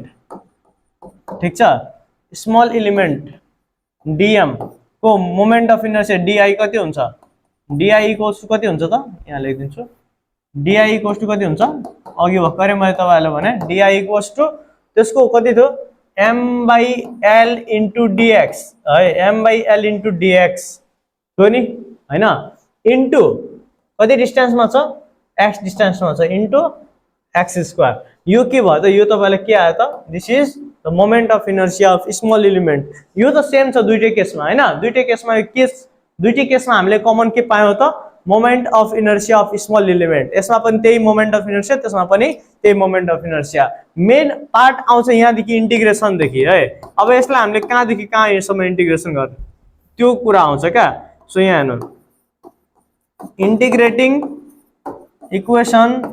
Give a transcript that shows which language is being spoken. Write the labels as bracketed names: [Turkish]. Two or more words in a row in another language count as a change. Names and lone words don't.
[Nepali] ठीक छ, [English] small element [Nepali] dm को [English] moment of inertia [Nepali] di कति हुन्छ? [English] di equals to [Nepali] कति हुन्छ त यहाँ लेखिदिन्छु [English] di equals to [Nepali] कति हुन्छ अघि भर्खरै मैले तपाईहरुलाई भने [English] di equals to [Nepali] त्यसको कति थियो [English] m by l into dx [Nepali] है [English] m by l into dx [Nepali] हो नि हैन इन्टु कति डिस्टेन्समा छ x डिस्टेन्समा छ [English] into x square [Nepali] यो के भयो त यो तपाईलाई के आयो त [English] this is the moment of inertia of small element [Nepali] यो त सेम छ दुईटै केसमा हैन दुईटै केसमा दुईटै केसमा हामीले कमन के पायौ त [English] moment of inertia of small element [Nepali] यसमा पनि त्यही [English] moment of inertia [Nepali] त्यसमा पनि त्यही [English] moment of inertia main part [Nepali] आउँछ यहाँदेखि इन्टिग्रेसन देखि है अब यसलाई हामीले कहाँदेखि कहाँसम्म इन्टिग्रेसन गर्ने त्यो कुरा आउँछ क्या सो यहाँ हेर्नु [English] integrating equation